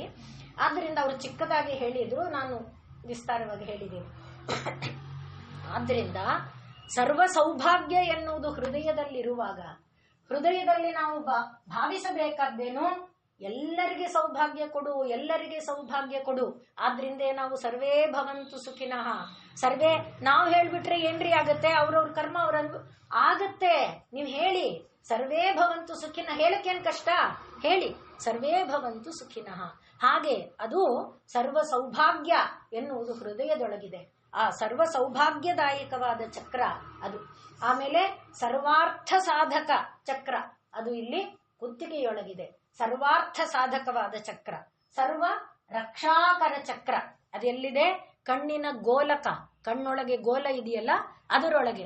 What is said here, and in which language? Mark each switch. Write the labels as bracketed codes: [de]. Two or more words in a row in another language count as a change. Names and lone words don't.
[kn] ಆದ್ರಿಂದ ಅವರು ಚಿಕ್ಕದಾಗಿ ಹೇಳಿದ್ರು, ನಾನು ವಿಸ್ತಾರವಾಗಿ ಹೇಳಿದ್ದೇನೆ. ಆದ್ರಿಂದ ಸರ್ವ ಸೌಭಾಗ್ಯ ಎನ್ನುವುದು ಹೃದಯದಲ್ಲಿರುವಾಗ, ಹೃದಯದಲ್ಲಿ ನಾವು ಭಾವಿಸಬೇಕಾದ್ದೇನು, ಎಲ್ಲರಿಗೆ ಸೌಭಾಗ್ಯ ಕೊಡು, ಎಲ್ಲರಿಗೆ ಸೌಭಾಗ್ಯ ಕೊಡು. ಆದ್ರಿಂದ ನಾವು [sa] ಸರ್ವೇ ಭವಂತು ಸುಖಿನಃ. [kn] ಸರ್ವೇ ನಾವು ಹೇಳ್ಬಿಟ್ರೆ ಏನ್ರಿ ಆಗತ್ತೆ, ಅವ್ರವ್ರ ಕರ್ಮ ಅವ್ರ ಆಗತ್ತೆ. ನೀವು ಹೇಳಿ [sa] ಸರ್ವೇ ಭವಂತು ಸುಖಿನಃ, [kn] ಹೇಳಕ್ಕೇನ್ ಕಷ್ಟ, ಹೇಳಿ [sa] ಸರ್ವೇ ಭವಂತು ಸುಖಿನಃ. [kn] ಹಾಗೆ ಅದು ಸರ್ವ ಸೌಭಾಗ್ಯ ಎನ್ನುವುದು ಹೃದಯದೊಳಗಿದೆ. ಆ ಸರ್ವ ಸೌಭಾಗ್ಯದಾಯಕವಾದ ಚಕ್ರ ಅದು. ಆಮೇಲೆ ಸರ್ವಾರ್ಥ ಸಾಧಕ ಚಕ್ರ ಅದು ಇಲ್ಲಿ ಕುತ್ತಿಗೆಯೊಳಗಿದೆ. ಸರ್ವಾರ್ಥ ಸಾಧಕವಾದ ಚಕ್ರ. ಸರ್ವ ರಕ್ಷಾಕರ ಚಕ್ರ ಅದೆಲ್ಲಿದೆ, ಕಣ್ಣಿನ ಗೋಲಕ, ಕಣ್ಣೊಳಗೆ ಗೋಲ ಇದೆಯಲ್ಲ ಅದರೊಳಗೆ.